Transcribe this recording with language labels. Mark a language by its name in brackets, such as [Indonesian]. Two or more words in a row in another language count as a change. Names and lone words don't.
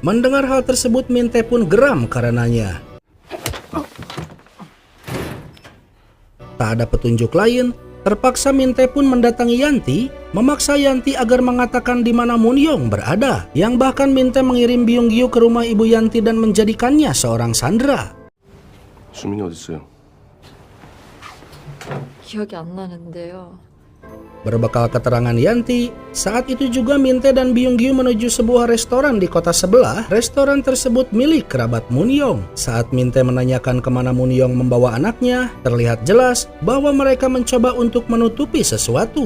[Indonesian] Mendengar hal tersebut, Min-tae pun geram karenanya. Tak ada petunjuk lain, terpaksa Min-tae pun mendatangi Yanti, memaksa Yanti agar mengatakan di mana Moon-young berada, yang bahkan Min-tae mengirim Byung-gyu ke rumah ibu Yanti dan menjadikannya seorang sandera. [Korean] 수민이 어딨어요? 기억이 안 나는데요. [Indonesian] Berbekal keterangan Yanti, saat itu juga Min-tae dan Byung-gyu menuju sebuah restoran di kota sebelah. Restoran tersebut milik kerabat Moon-young. Saat Min-tae menanyakan kemana Moon-young membawa anaknya, terlihat jelas bahwa mereka mencoba untuk menutupi sesuatu.